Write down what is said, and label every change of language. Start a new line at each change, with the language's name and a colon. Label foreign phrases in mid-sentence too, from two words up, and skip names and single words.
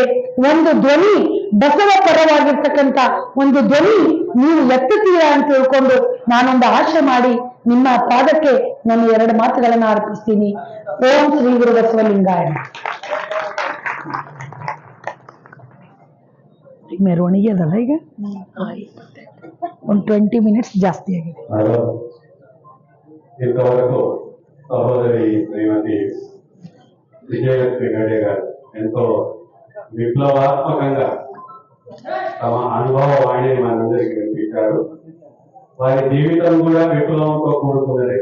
Kannada: ಒಂದು ಧ್ವನಿ, ಬಸವ ಪರವಾಗಿರ್ತಕ್ಕಂಥ ಒಂದು ಧ್ವನಿ ನೀವು ಎತ್ತುತ್ತೀರಾ ಅಂತ ತಿಳ್ಕೊಂಡು ನಾನೊಂದು ಆಶೆ ಮಾಡಿ ನಿಮ್ಮ ಪಾದಕ್ಕೆ ನಾನು 2 ಮಾತುಗಳನ್ನ ಅರ್ಪಿಸ್ತೀನಿ. ಓಂ ಶ್ರೀ ಗುರು ಬಸವಲಿಂಗಾಯ. ಮೆರವಣಿಗೆ ಅದಲ್ಲ ಈಗ ಒಂದು 20 ಮಿನಿಟ್ಸ್ ಜಾಸ್ತಿ ಆಗಿದೆ.
Telugu: ఇంతవరకు సహోదరి శ్రీమతి విజయలక్ష్మి గడే గారు ఎంతో విప్లవాత్మకంగా తమ అనుభవవాణిని మనందరికీ వినిపించారు. వారి జీవితం కూడా విప్లవంతో కూడుకున్నది.